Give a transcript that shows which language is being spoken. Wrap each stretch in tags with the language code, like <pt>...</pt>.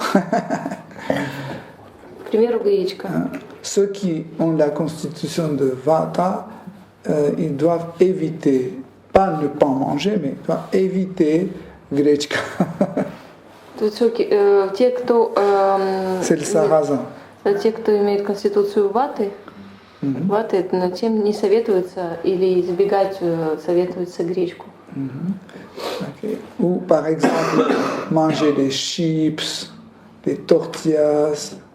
<ru>К примеру, гречка.</ru> <fr>Ceux qui ont la constitution de vata, ils doivent éviter, pas ne pas manger, mais ils doivent éviter гречка.</fr> <ru>Те, кто...</ru> <fr>C'est le sarrasin.</fr> <ru>Те, кто имеет конституцию ваты, ваты, тем не советуется или избегать советуется гречку.</ru> <fr>Okay. Ou par exemple, manger des chips, des tortillas.</fr>